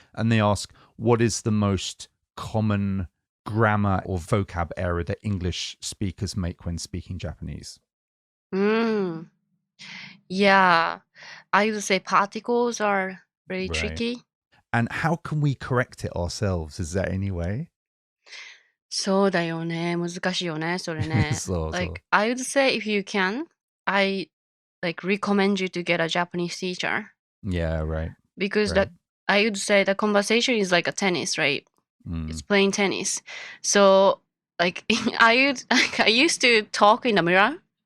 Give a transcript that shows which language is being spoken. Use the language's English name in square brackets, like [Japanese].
[English] And they ask, what is the most common grammar or vocab error that English speakers make when speaking Japanese? Yeah, I would say particles are very tricky. And how can we correct it ourselves? Is there any way? [Japanese] そうだよね。難しいよね、それね。そう。 [English] Like, I would say if you can, I like recommend you to get a Japanese teacher. Yeah, right. Because Right. I would say the conversation is like a tennis, right? It's Mm. playing tennis. So like I used to talk in the mirror.